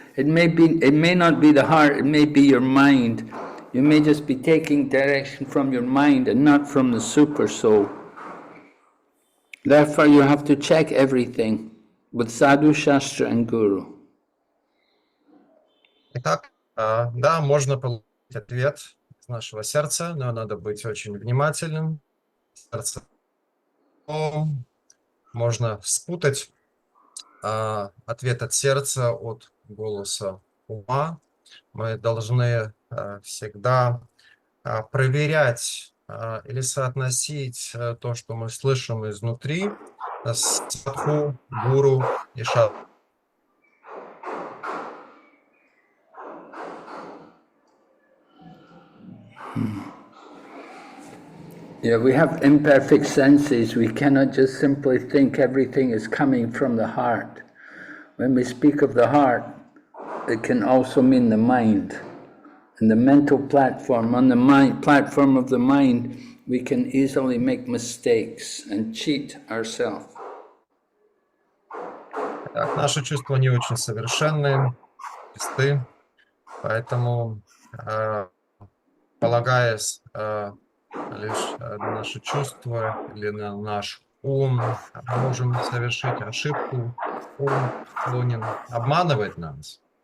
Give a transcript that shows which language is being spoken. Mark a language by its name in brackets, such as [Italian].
[English] It may not be the heart, it may be your mind. You may just be taking direction from your mind and not from the super soul. Therefore, you have to check everything with Sadhu, Shastra and Guru. [Russian] Итак, да, можно получить ответ из нашего сердца, но надо быть очень внимательным. Сердце. Можно спутать ответ от сердца от голоса ума. Мы должны всегда проверять или соотносить то, что мы слышим изнутри, с садху, гуру и шастрой. [English] Yeah, we have imperfect senses. We cannot just simply think everything is coming from the heart. When we speak of the heart, it can also mean the mind. And the mental platform, on the platform of the mind, we can easily make mistakes and cheat ourselves. [Russian] Так, наши чувства не очень совершенны, чисты, поэтому, полагаясь лишь на наши чувства или на наш можем совершить ошибку, ум склонен обманывать нас.